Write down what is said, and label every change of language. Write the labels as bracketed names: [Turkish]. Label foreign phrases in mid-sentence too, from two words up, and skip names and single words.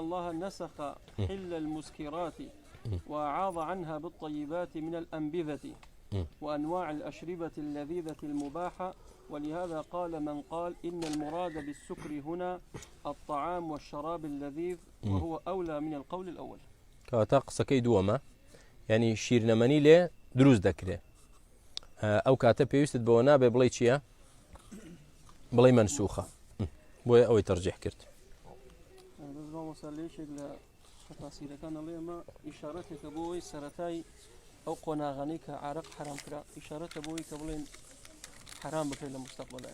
[Arabic] الله نسخ حل المسكرات وأعاض عنها بالطيبات من الأنبذة وأنواع الأشربة اللذيذة المباحة. ولهذا قال من قال إن المراد بالسكر هنا الطعام والشراب اللذيذ، وهو أولى من القول الأول. [Central Kurdish] كواتا قسەکەی دووەمە، ینی شیرنەمەنی لێ دروست دەکرێت، ئەو کاتە پێویستت بەوە نابێ بڵێ چییە؟ بڵێ منسوخە، بۆیە ئەوەی تەرجیح کرد. تفاسیرەکان ئەڵێ ئەمە ئیشارەتێکە بۆی سەرەتای ئەو قۆناغانەی کە عارەق حرام کرا، ئیشارەتە بۆی کە بڵێن حرام بکرێت لە مستەقبەلایە.